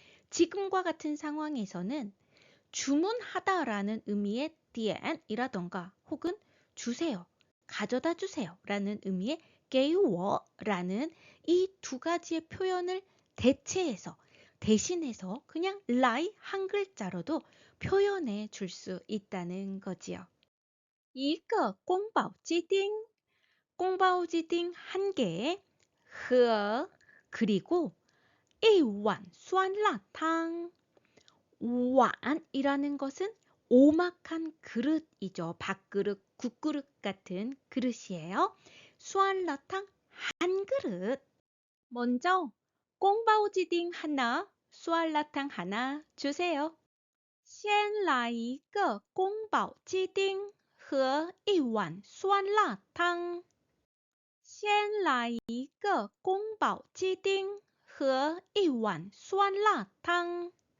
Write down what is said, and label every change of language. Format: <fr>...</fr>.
<ko>지금과 같은 상황에서는 주문하다라는 의미의 点이라던가 혹은 주세요, 가져다 주세요 라는 의미의 给我라는 이 두 가지의 표현을 대신해서 그냥 라이 한 글자로도 표현해 줄 수 있다는 거지요.</ko> <zh>一个宫保鸡丁,</zh> <ko>꽁바오지딩 한 개, 和 그리고</ko> <zh>一碗酸辣汤.</zh> <ko>완이라는 것은 오막한 그릇이죠. 밥그릇, 국그릇 같은 그릇이에요. 수알라탕 한 그릇. 먼저 꽁바오지딩 하나, 수알라탕 하나 주세요.</ko> <zh>先来一个宫保鸡丁和一碗酸辣汤. 先来一个宫保鸡丁和一碗酸辣汤.</zh>